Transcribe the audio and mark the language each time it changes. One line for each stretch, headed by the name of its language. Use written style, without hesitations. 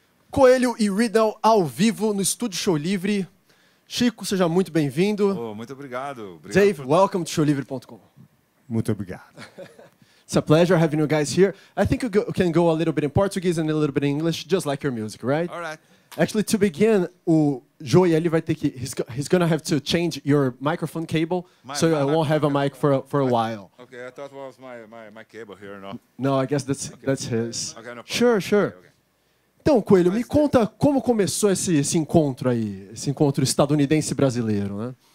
Portuguese: Coelho e Ridnell ao vivo no Estúdio Showlivre. Chico, seja muito bem-vindo. Oh, muito obrigado.
English: Dave, welcome to showlivre.com.
Portuguese: Muito obrigado.
English: It's a pleasure having you guys here. I think you can go a little bit in Portuguese and a little bit in English, just like your music, right? All right. Actually, to begin,
Portuguese: o Joey ele vai ter que
English: he's gonna have to change your microphone cable, so I won't have a mic for a while. Okay, I thought it was my cable here, no? No, I guess that's his. Okay, no problem. Sure. Okay.
Portuguese: Então, Coelho, me conta como começou esse encontro aí, esse encontro estadunidense-brasileiro, né?